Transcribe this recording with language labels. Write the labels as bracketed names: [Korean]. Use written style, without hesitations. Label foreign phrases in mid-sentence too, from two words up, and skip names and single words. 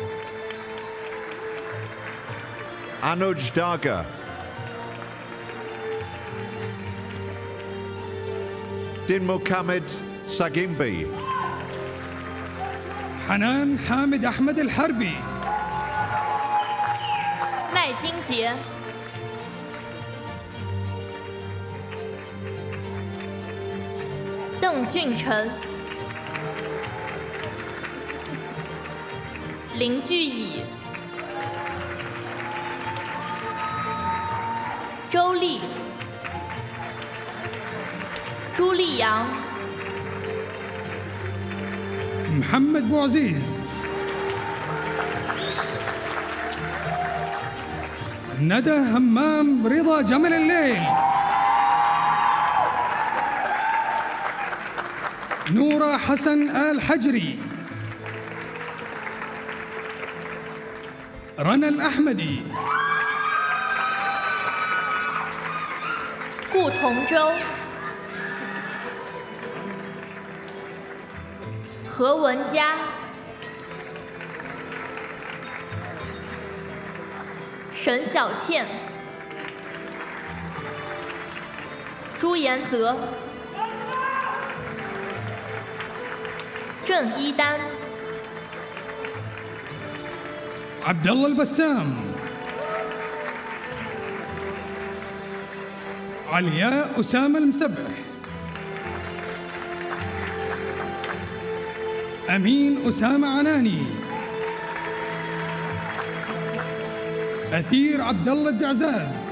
[English] Anuj Daga. Din Mohammed Sagimbi. [Arabic] حنان حامد أحمد الحربي. [Chinese] 赖金杰。邓俊成、林巨乙、周丽、朱丽阳、 [Arabic] محمد بو عزيز، ندى همام رضا جمل الليل، نورة حسن آل حجري، رنا الأحمدي، [Chinese] 顾同舟、何文佳、沈小倩、朱延泽、郑一丹、 [Arabic] عبد الله البسام، علياء أسامة المسبح، أمين أسامة عناني، أثير عبد الله الدعزاز،